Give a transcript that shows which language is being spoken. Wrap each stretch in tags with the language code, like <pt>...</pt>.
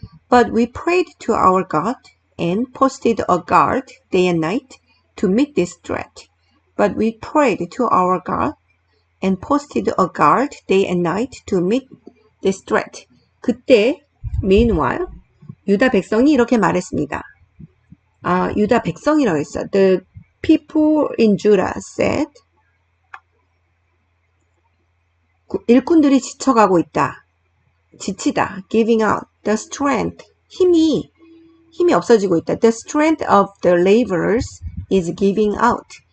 <en>But we prayed to our God and posted a guard day and night to meet this threat. But we prayed to our God and posted a guard day and night to meet this threat.</en> <ko>그때, meanwhile, 유다 백성이 이렇게 말했습니다. 유다 백성이라고 했어.</ko> <en>The people in Judah said,</en> <ko>일꾼들이 지쳐가고 있다. 지치다.</ko> <en>Giving out. The strength.</en> <ko>힘이 없어지고 있다.</ko> <en>The strength of the laborers is giving out.</en>